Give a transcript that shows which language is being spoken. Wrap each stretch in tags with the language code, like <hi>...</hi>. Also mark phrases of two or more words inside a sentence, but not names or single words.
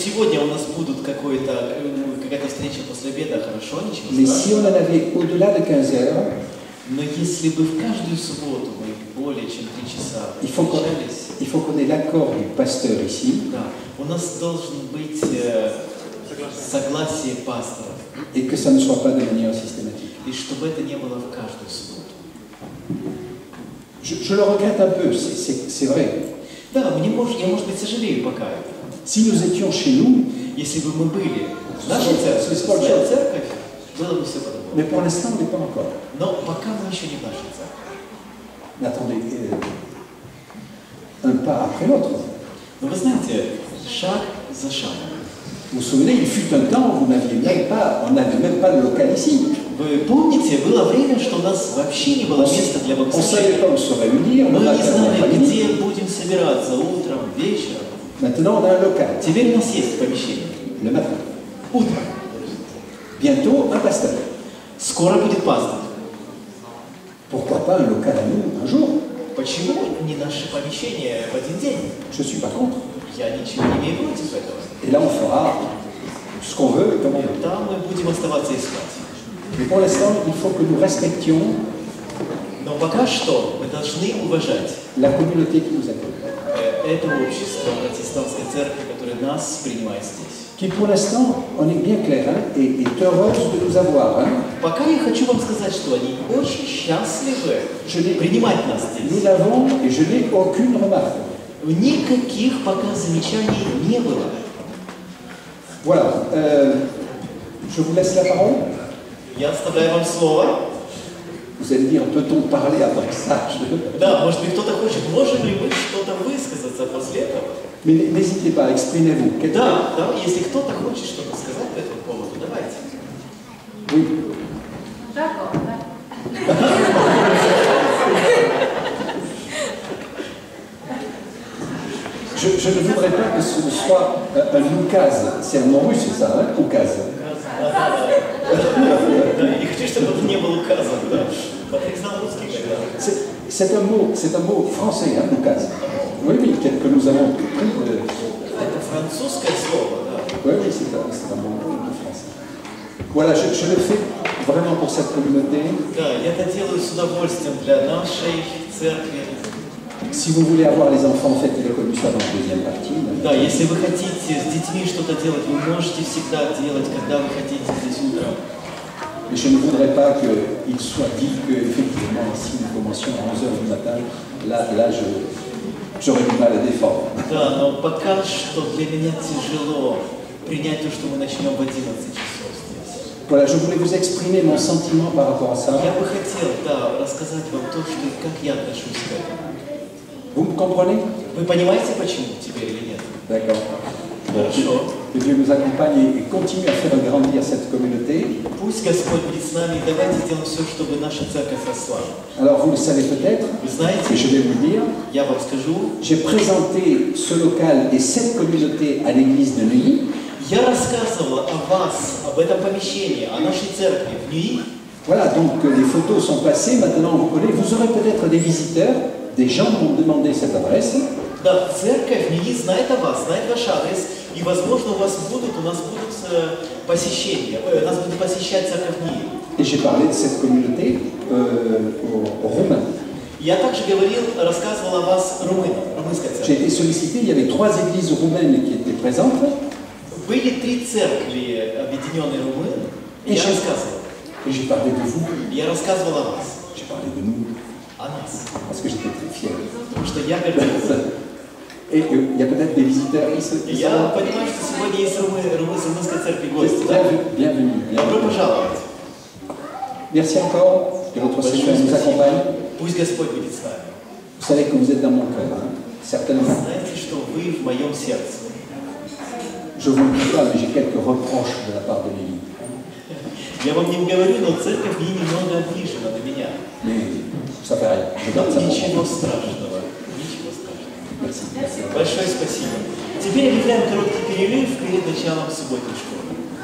<ru>И что сегодня у нас будут какая-то встреча после обеда, хорошо, ничего</ru> <fr>Mais si on</fr> <ru>страшного.</ru> <fr>en avait au-delà de 15 heures,</fr> <ru>Но если бы в каждую субботу мы более чем 3 часа</ru> <fr>il faut qu'on ait l'accord du pasteur ici</fr> <ru>да, у нас должен быть согласие пастора,</ru> <fr>et que ça ne soit pas de manière systématique.</fr> <ru>и чтобы это не было в каждую субботу.</ru> <fr>Je le regrette un peu, c'est vrai.</fr> <ru>Да, я, может быть, сожалею пока это.</ru> <fr>Si nous étions chez nous,</fr> <ru>Если бы мы были в нашей церкви, своя церковь, было бы все по-другому.</ru> <fr>mais pour l'instant, on n'est pas encore.</fr> <ru>Но пока мы еще не в нашей церкви.</ru> <fr>Mais attendez, un pas après l'autre.</fr> <ru>Но вы знаете, шаг за шагом.</ru> <fr>Vous vous souvenez, il fut un temps où on n'avait même pas de local ici.</fr> <ru>Вы помните, было время, что у нас вообще не было места для</ru> <fr>On ne savait</fr> <ru>богослужения.</ru> <fr>pas où se réunir,</fr> <ru>Мы</ru> <fr>on</fr> <ru>не</ru> <fr>avait</fr> <ru>знали,</ru> <fr>un</fr> <ru>где будем собираться, утром, вечером.</ru> <fr>Maintenant, on a un local,</fr> <ru>Теперь у нас есть помещение.</ru> <fr>le matin.</fr> <ru>Утром.</ru> <fr>Bientôt, un pasteur.</fr> <ru>Скоро будет пастор.</ru> <fr>Pourquoi pas un local à nous un jour?</fr> <ru>Почему не наше помещение в один день?</ru> <fr>Je ne suis pas contre.</fr> <ru>Я ничего не имею против этого.</ru> <fr>Et là, on fera ce qu'on veut et comme on veut.</fr> <ru>Там мы будем оставаться искать.</ru> <fr>Mais pour l'instant, il faut que nous respections</fr> <ru>Но пока что мы должны уважать</ru> <fr>la communauté qui nous accueille.</fr> <ru>это общество протестантской церкви, которое нас принимает здесь.</ru> <fr>Qui, pour l'instant, on est bien clair, hein, est heureuse de nous avoir. Hein.</fr> <ru>Пока я хочу вам сказать, что они очень счастливы принимать нас</ru> <fr>Nous</fr> <ru>здесь.</ru> <fr>l'avons et je n'ai aucune remarque.</fr> <ru>Никаких пока замечаний не было.</ru> <fr>Voilà. Je vous laisse la parole.</fr> <ru>Я оставляю вам слово.</ru> <fr>Vous allez dire, peut-on parler après ça?</fr> <ru>Да, может быть, кто-то хочет, можем ли мы что-то высказаться после этого?</ru> <fr>Mais n'hésitez pas, exprimez-vous.</fr> <ru>Да, если кто-то хочет что-то сказать по этому поводу, давайте.</ru> <fr>Oui. D'accord. Je ne voudrais pas que ce soit un oukaz. C'est un mot russe, c'est ça, hein? Oukaz.</fr> <ru>Да, я не хочу, чтобы это не было указано. Да. Патрик знал русский когда.</ru> <fr>C'est un mot français, hein, oukaz. Oui, oui, que nous avons pris de...</fr> <ru>Это французское слово, да.</ru> <fr>Oui, oui, c'est un mot français. Voilà, je le fais vraiment pour cette communauté.</fr> <ru>Да, я это делаю с удовольствием для нашей церкви.</ru> <fr>Si vous voulez avoir les enfants, faites-le comme ça dans la deuxième partie.</fr> <ru>Да, если вы хотите с детьми что-то делать, вы можете всегда делать, когда вы хотите здесь утром.</ru> <fr>Mais je ne voudrais pas qu'il soit dit qu'effectivement, si nous commencions à 11h du matin, là j'aurais du mal à défendre.</fr> <ru>Да, но пока что для меня тяжело принять то, что мы начнем в 11 часов здесь.</ru> <fr>Voilà, je voulais vous exprimer mon sentiment par rapport à ça.</fr> <ru>Я бы хотел, да, рассказать вам то, что, как я отношусь к этому.</ru> <fr>Vous me comprenez?</fr> <ru>Вы понимаете, почему теперь или нет?</ru> <fr>D'accord.</fr> <ru>Хорошо.</ru> <fr>Que Dieu nous accompagne et continue à faire grandir cette communauté.</fr> <ru>Пусть Господь будет с нами, давайте сделаем все, чтобы наша церковь росла.</ru> <fr>Alors vous le savez peut-être,</fr> <ru>Вы</ru> <fr>et</fr> <ru>знаете,</ru> <fr>je vais vous le dire,</fr> <ru>я вам скажу,</ru> <fr>j'ai présenté ce local et cette communauté à l'église de Neuilly.</fr> <ru>я рассказывала о вас, об этом помещении, о нашей церкви в Ньюи.</ru> <fr>Voilà, donc les photos sont passées, maintenant vous connaissez, vous aurez peut-être des visiteurs, des gens m'ont demandé cette adresse.</fr> <ru>Да, церковь в Ньюи знает о вас, знает ваш адрес, и, возможно, у нас будут посещения, нас будет посещать церковь в Ньюи.</ru> <fr>Et j'ai parlé de cette communauté aux Roumains.</fr> <ru>Я также рассказывал о вас румынской</ru> <fr>J'ai</fr> <ru>церкви.</ru> <fr>été sollicité, il y avait 3 églises roumaines qui étaient présentes.</fr> <ru>Были 3 церкви, объединенные румыны, и я рассказывал.</ru> <fr>Et j'ai parlé de vous,</fr> <ru>Я рассказывал о вас,</ru> <fr>j'ai parlé de nous,</fr> <ru>о нас,</ru> <fr>parce que j'étais très fier.</fr> <ru>потому что я гордился.</ru> <fr>Et il y a peut-être des visiteurs qui</fr> <ru>И я понимаю, что сегодня есть румынской церкви гости, да?</ru> <fr>Bienvenue.</fr> <ru>Добро пожаловать.</ru> <fr>Merci encore, que notre Seigneur nous accompagne.</fr> <ru>Пусть Господь будет с нами.</ru> <fr>Vous savez que vous êtes dans mon cœur, hein, certainement.</fr> <ru>Знаете, что вы в моем сердце.</ru> <fr>Je vous le dis pas, mais j'ai quelques reproches de la part de l'Église.</fr> <ru>Я вам не говорю, но церковь ей немного обижена на меня.</ru> <fr>Mais ça fait rien. Je garde ça pour</fr> <ru>Ничего</ru> <fr>moi.</fr> <ru>страшного. Ничего страшного.</ru> <fr>Merci.</fr> <ru>Большое спасибо. Теперь объявляем короткий перерыв перед началом субботней школы.</ru>